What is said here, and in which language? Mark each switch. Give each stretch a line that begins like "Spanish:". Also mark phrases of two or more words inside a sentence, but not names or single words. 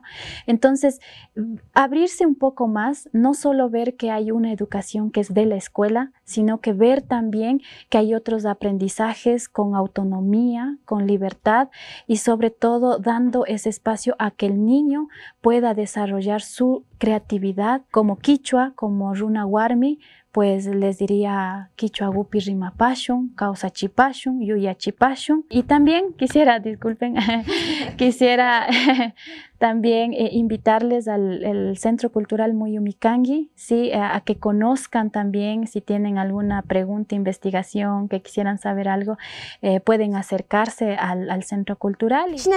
Spanish: Entonces, abrirse un poco más, no solo ver que hay una educación que es de la escuela, sino que ver también que hay otros aprendizajes con autonomía, con libertad y sobre todo dando ese espacio a que el niño pueda desarrollar su creatividad como quichua, como runa warmi, pues les diría
Quechua: Quichua Gupi Rimapashun, Causa Chipashun, Yuya Chipashun.
Spanish: Y también quisiera, disculpen, quisiera también invitarles al Centro Cultural Muyumicangi, ¿sí? A que conozcan también, si tienen alguna pregunta, investigación, que quisieran saber algo, pueden acercarse al Centro Cultural.